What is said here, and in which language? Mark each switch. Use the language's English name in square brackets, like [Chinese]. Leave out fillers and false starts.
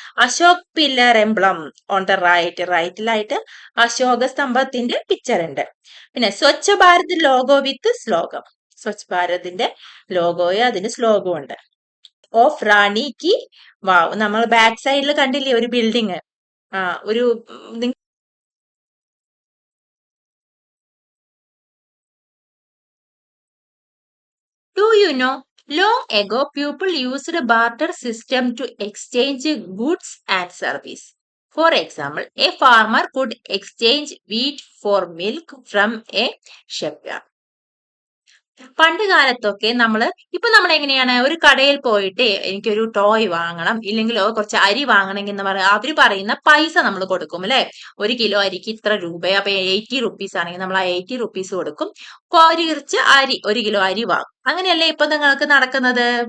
[Malayalam] Ashok pillar emblem on the റൈറ്റിലായിട്ട് Ashoka സ്തംഭത്തിന്റെ picture ഉണ്ട്. പിന്നെ Swachh Bharat logo വിത്ത് ശ്ലോകം. സ്വച്ഛ് ഭാരതിന്റെ ലോഗോയും അതിന് ശ്ലോകവും ഉണ്ട്. ഓഫ് റാണി കി വാവ്. നമ്മൾ ബാക്ക് സൈഡിൽ കണ്ടില്ലേ ഒരു ബിൽഡിങ്? [English] ഒരു Do you know, long ago people used a barter system to exchange goods and service. For example, a farmer could exchange wheat for milk from a shepherd. [Malayalam] പണ്ട് കാലത്തൊക്കെ ഇപ്പൊ നമ്മൾ എങ്ങനെയാണ്? ഒരു കടയിൽ പോയിട്ട് എനിക്കൊരു ടോയ് വാങ്ങണം, ഇല്ലെങ്കിൽ കുറച്ച് അരി വാങ്ങണമെങ്കിൽ അവര് പറയുന്ന പൈസ നമ്മൾ കൊടുക്കും അല്ലെ? 1 കിലോ അരിക്ക് ഇത്ര രൂപ. അപ്പൊ 80 റുപ്പീസ് ആണെങ്കിൽ നമ്മൾ ആ 80 റുപ്പീസ് കൊടുക്കും. കുറച്ച് അരി 1 കിലോ അരി വാങ്ങും. അങ്ങനെയല്ലേ ഇപ്പൊ നിങ്ങൾക്ക് നടക്കുന്നത്?